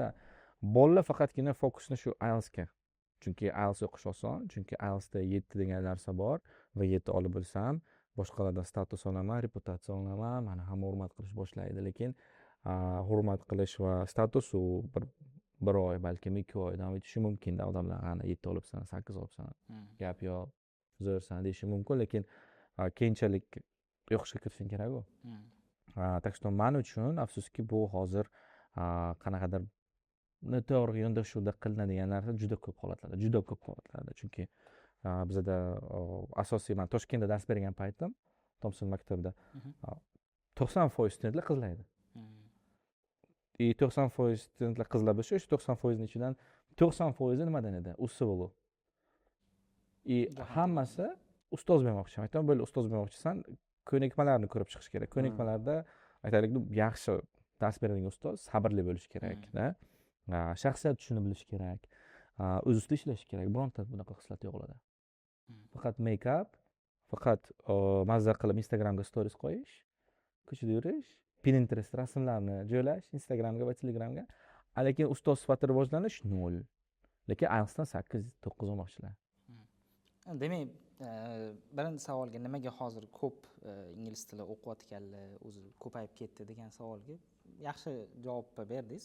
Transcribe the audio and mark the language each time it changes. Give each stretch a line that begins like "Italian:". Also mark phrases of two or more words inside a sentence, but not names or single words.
Uzbek: Bolalar faqatgina fokusni shu IELTSga. Chunki IELTS o'qish oson, chunki IELTSda 7 degan narsa bor va 7 olib bo'lsam, boshqalardan status olaman, reputatsiya olaman, mani hamma hurmat qilish boshlaydi, lekin hurmat qilish va status u bir oy, balkim 2 oy davom etishi mumkin-da. Odamlar ana 7 olibsan, 8 olibsan, gap yo'q, zo'rsan deyishi mumkin, lekin keyinchalik o'qishga kirishing kerak u.
Russian: Так что
Uzbek: men uchun afsuski bu hozir qanaqadir noto'g'ri yondashuvda qilinadigan narsa juda ko'p holatlarda, chunki bizada asosiy men Toshkentda dars bergan paytim Thompson maktabida 90% studentlar qizlar edi. 90% studentlar qizlar bo'lsa, o'sha 90% ichidan 90% nimadan edi? Usul. Hammasi ustoz bo'lmoqchi. Aytaman, bo'ldi ustoz bo'lmoqchisan, ko'nikmalarni ko'rib chiqish kerak. Ko'nikmalarda aytaylik, yaxshi dars beradigan ustoz sabrli bo'lishi kerak-da. Shaxsiyat tushunib bilish kerak. O'z ustida ishlash kerak. Bironta bunaqa xislat yo'q ularda. Faqat make-up, faqat mazza qilib Instagramga stories qo'yish, ko'chada yurish, Pinterest rasmlarni joylash Instagramga va Telegramga. Lekin ustoz sifatida rivojlanish 0. Lekin IELTSdan 8-9 olmoqchilar. Demak, birinchi savolga nimaga hozir ko'p ingliz tili o'qiyotganlar o'zi ko'payib ketdi degan savolga yaxshi javob berdingiz.